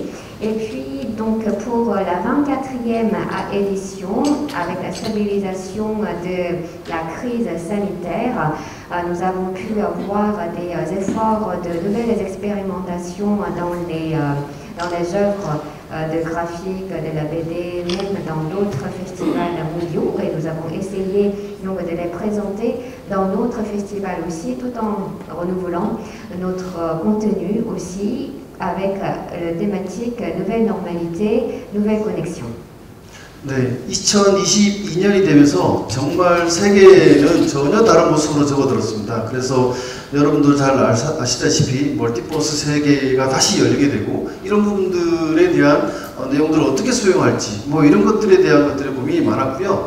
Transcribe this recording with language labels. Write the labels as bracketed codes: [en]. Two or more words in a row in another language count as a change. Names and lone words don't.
[fr] Et puis donc pour la 24e édition, avec la stabilisation de la crise sanitaire, nous avons pu voir des efforts de nouvelles expérimentations dans les œuvres de graphique, de la BD, même dans d'autres festivals mondiaux. Et nous avons essayé donc de les présenter dans notre festival aussi, tout en renouvelant notre contenu aussi, avec la thématique nouvelle normalité, nouvelle connexion. [ko] 네, 2022년이 되면서 정말 세계는 전혀 다른 모습으로 접어들었습니다. 그래서 여러분들 잘 아시다시피 멀티버스 세계가 다시 열리게 되고 이런 부분들에 대한 내용들을 어떻게 수용할지 뭐 이런 것들에 대한 것들의 고민이 많았고요.